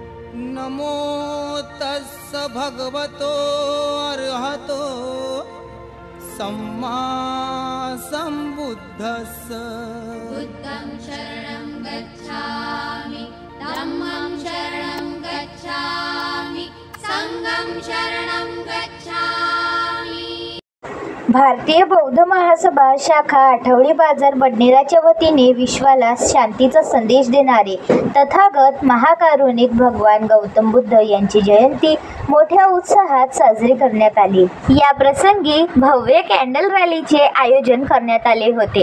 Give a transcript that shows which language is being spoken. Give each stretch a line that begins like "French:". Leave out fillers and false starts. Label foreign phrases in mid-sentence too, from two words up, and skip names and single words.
Pali: नमो तस्स भगवतो अर्हतो सम्मा सम्बुद्धस्स। बुद्धं शरणं गच्छामि, धम्मं शरणं गच्छामि, संघं शरणं गच्छामि।
Marathi: भारतीय बौद्ध महासभा शाखा आठवडी बाजार बडनेराच्या वतीने विश्वाला शांतीचा संदेश देणारे तथागत महाकारुणिक भगवान गौतम बुद्ध यांची जयंती मोठ्या उत्साहात साजरी करण्यात आली। या प्रसंगी भव्य कॅन्डल रॅलीचे आयोजन करण्यात आले होते।